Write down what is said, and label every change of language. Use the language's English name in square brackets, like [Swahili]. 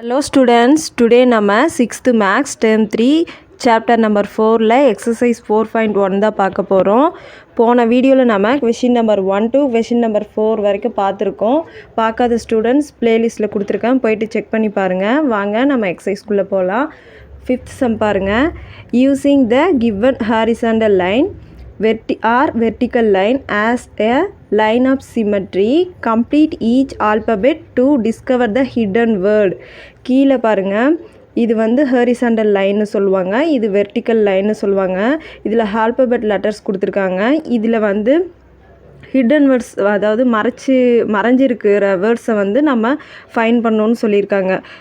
[English] Hello students, today [Tamil] நம்ம 6th Maths Term 3 Chapter number 4ல exercise 4.1 தான் பார்க்க போகிறோம். போன வீடியோவில் நம்ம [English] question number 1 to question number 4 [Tamil] வரைக்கும் பார்த்துருக்கோம். பார்க்காத ஸ்டூடெண்ட்ஸ் பிளேலிஸ்ட்டில் கொடுத்துருக்கேன், போயிட்டு செக் பண்ணி பாருங்கள். வாங்க நம்ம எக்ஸசைஸ்குள்ளே போகலாம். [English] 5th sum [Tamil] பாருங்கள். [English] Using the given horizontal line vertical line as a line of symmetry, complete each alphabet to discover the hidden word. [Tamil] கீழே பாருங்கள், இது வந்து ஹாரிசாண்டல் லைன்னு சொல்லுவாங்க, இது வெர்டிக்கல் லைன்னு சொல்லுவாங்க. இதில் ஆல்பபெட் லெட்டர்ஸ் கொடுத்துருக்காங்க. இதில் வந்து ஹிடன் வேர்ட்ஸ், அதாவது மறைஞ்சிருக்கிற வேர்ட்ஸை வந்து நம்ம ஃபைண்ட் பண்ணணும்னு சொல்லியிருக்காங்க.